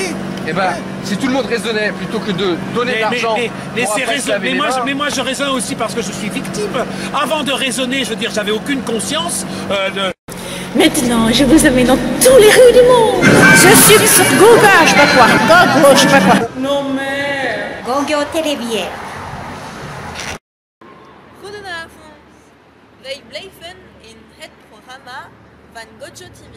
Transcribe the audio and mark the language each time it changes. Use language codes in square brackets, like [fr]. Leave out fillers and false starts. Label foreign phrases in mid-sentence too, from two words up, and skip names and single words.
[fr] Si tout le monde raisonnait plutôt que de donner de l'argent. Mais moi je raisonne aussi parce que je suis victime. Avant de raisonner, je veux dire, j'avais aucune conscience de. Maintenant, je vous amène dans tous les rues du monde. Je suis sur Google, je sais pas quoi. Google, je sais pas quoi. Non mais... [ja] 農業テレビへ。 [nl] Goedenavond. Wij blijven in het programma van Gojo TV.